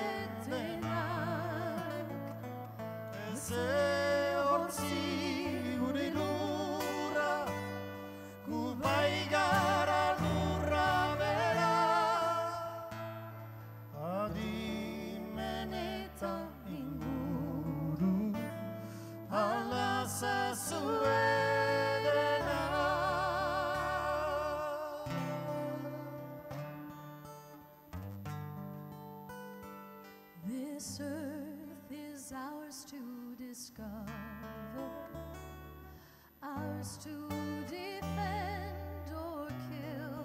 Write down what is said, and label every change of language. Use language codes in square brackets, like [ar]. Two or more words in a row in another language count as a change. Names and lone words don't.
[eu] denak, ez ehortzi gure lurra, gu bai gara lurra bera, adimen eta inguru, aldazazue denak. [en] This earth is ours to discover, ours to defend or kill.